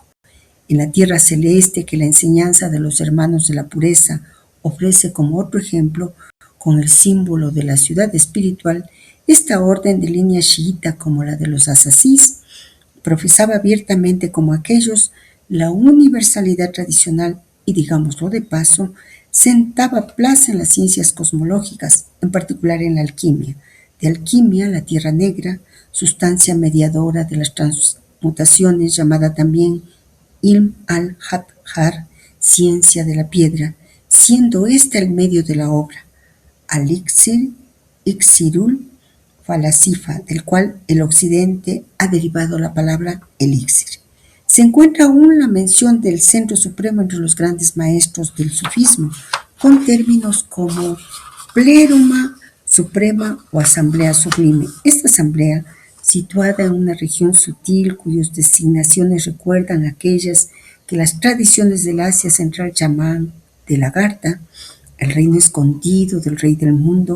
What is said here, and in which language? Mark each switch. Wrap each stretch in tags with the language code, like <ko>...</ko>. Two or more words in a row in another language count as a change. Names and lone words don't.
<es>En la tierra celeste que la enseñanza de los hermanos de la pureza ofrece como otro ejemplo, con el símbolo de la ciudad espiritual, esta orden de línea chiita como la de los asasís profesaba abiertamente como aquellos la universalidad tradicional y, digámoslo de paso, sentaba plaza en las ciencias cosmológicas, en particular en la alquimia. De alquimia, la tierra negra, sustancia mediadora de las transmutaciones, llamada también</es> <ar>علم الحجر,</ar> <es>ciencia de la piedra, siendo ésta el medio de la obra,</es> <ar>الإكسير، إكسير الفلاسفة,</ar> <es>del cual el occidente ha derivado la palabra elixir. Se encuentra aún la mención del centro supremo entre los grandes maestros del sufismo, con términos como pleroma suprema o asamblea sublime. Esta asamblea, situada en una región sutil cuyas designaciones recuerdan aquellas que las tradiciones del Asia Central llaman de lagarta, el reino escondido del rey del mundo,</es>